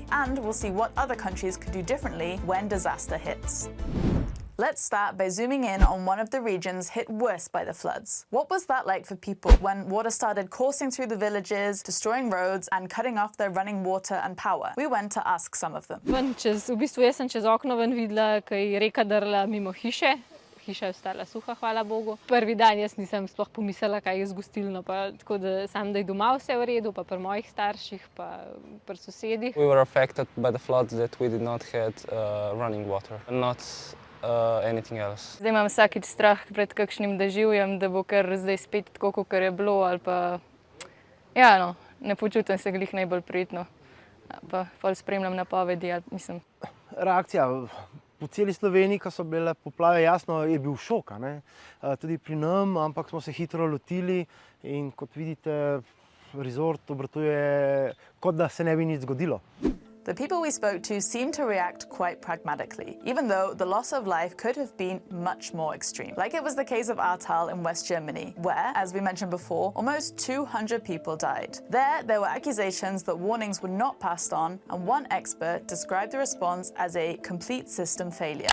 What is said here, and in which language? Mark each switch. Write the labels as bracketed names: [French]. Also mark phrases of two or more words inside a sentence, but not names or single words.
[English] And we'll see what other countries could do differently when disaster hits. Let's start by zooming in on one of the regions hit worst by the floods. What was that like for people when water started coursing through the villages, destroying roads and cutting off their running water and power? We went to ask some of them. [Slovenian] Jaz sem čez okno ven videla, ko je reka drla mimo hiše. Hiša je ostala suha, hvala Bogu. Prvi dan jaz nisem sploh pomislila, kaj je z gostilno, pa tako da sam da je doma vse v redu, pa pri mojih starših, pa pri sosedih. [English] We were affected by the floods that we did not have running water, not anything else. [Slovenian] Zdaj imam vsakič strah pred kakšnim deživjem, da bo kar zdaj spet tako, kot je bilo, ali pa ja, no, ne počutim se glih najbolj prijetno. Pa pol spremljam napovedi, mislim. Reakcija po celi Sloveniji, ko so bile poplave, jasno, je bil šok, ne? Tudi pri nam, ampak smo se hitro lotili in kot vidite, resort obratuje, kot da se ne bi nič zgodilo. [English] The people we spoke to seemed to react quite pragmatically, even though the loss of life could have been much more extreme. Like it was the case of Ahrtal in West Germany, where, as we mentioned before, almost 200 people died. There were accusations that warnings were not passed on, and one expert described the response as a complete system failure.